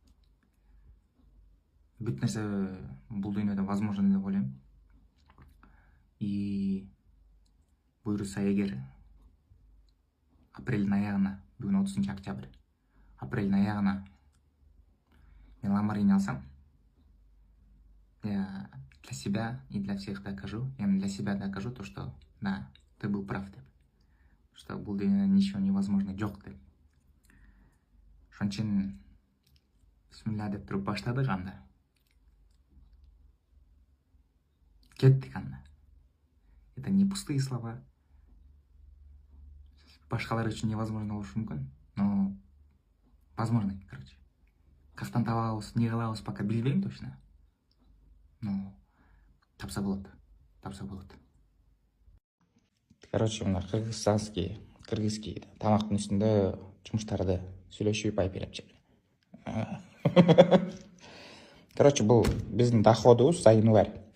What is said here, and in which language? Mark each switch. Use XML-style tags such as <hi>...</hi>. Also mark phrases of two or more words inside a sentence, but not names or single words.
<ky>Бүт нерсе бул дүйнөдө возможно деп ойлойм. И буйруса эгер апрелдин аягына, бүгүн 30-октябрь, апрелдин аягына мен Lamborghini алсам,</ky> <ru>я для себя и для всех докажу, я для себя докажу то, что да, ты был прав,</ru> <ky>деп. Что бул дүйнөдө</ky> <ru>ничего невозможно</ru> <ky>жок деп. Ошон үчүн бисмилла деп туруп баштадык анда. Кеттик анда.</ky> <ru>Это не пустые слова.</ru> <ky>Башкалар үчүн невозможно болушу мүмкүн,</ky> <ru>но возможно, короче.</ru> <ky>Кафтан табабыз, не кылабыз пока билбейм точно. Но тапса болот. Тапса болот. Короче, мына кыргызский тамактын үстүндө жумуштарды сүйлөшүп айпелеп чек. Короче, бул биздин доходубуз</ky> <ru>за январь.</ru>